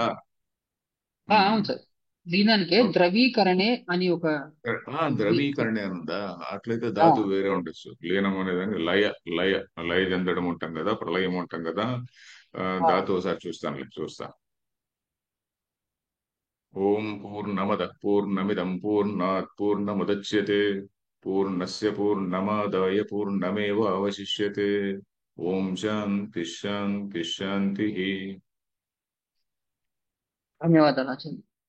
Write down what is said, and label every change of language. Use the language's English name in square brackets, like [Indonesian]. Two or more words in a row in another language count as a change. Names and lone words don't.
[Telugu] అవును సార్. దీనానికే ఓకే. ద్రవీకరణే అని ఒక ఇది ద్రవీకరణ అని ఉందా? అట్లయితే ఆ, ధాతు వేరే ఉండొచ్చు. లీనం అనేదాన్ని లయ, లయ లయ చెందడం ఉంటాం కదా, ప్రళయం ఉంటాం కదా. ఆ. ధాతు ఒకసారి చూస్తా. [Sanskrit] ఓం పూర్ణమద పూర్ణమిదం పూర్ణాత్ పూర్ణముదచ్యతే పూర్ణస్య పూర్ణమాదాయ పూర్ణమేవ అవశిష్యతే. ఓం శాంతి శాంతి శాంతి. [Telugu] ధన్యవాదాలు ఆచార్య.